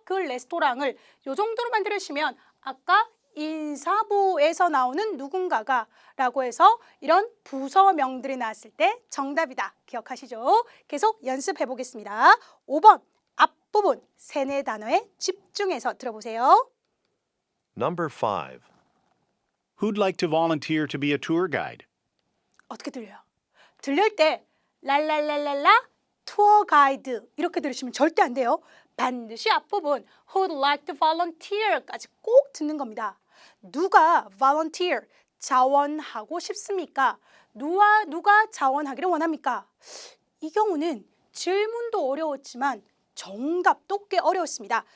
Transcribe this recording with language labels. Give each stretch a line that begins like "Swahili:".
Korean: 그 레스토랑을 요 정도로만 들으시면 아까 인사부에서 나오는 누군가가 라고 해서 이런 부서명들이 나왔을 때 정답이다. 기억하시죠? 계속 연습해 보겠습니다. 5번 앞부분 세네 단어에 집중해서 들어보세요.
English: Number 5. Who'd like to volunteer to be a tour guide?
Korean: 어떻게 들려요? 들릴 때 랄랄랄랄라 투어 가이드 이렇게 들으시면 절대 안 돼요. 반드시 앞부분
English: who'd like to volunteer
Korean: 까지 꼭 듣는 겁니다. 누가 volunteer 자원하고 싶습니까? 누가 자원하기를 원합니까? 이 경우는 질문도 어려웠지만 정답도 꽤 어려웠습니다.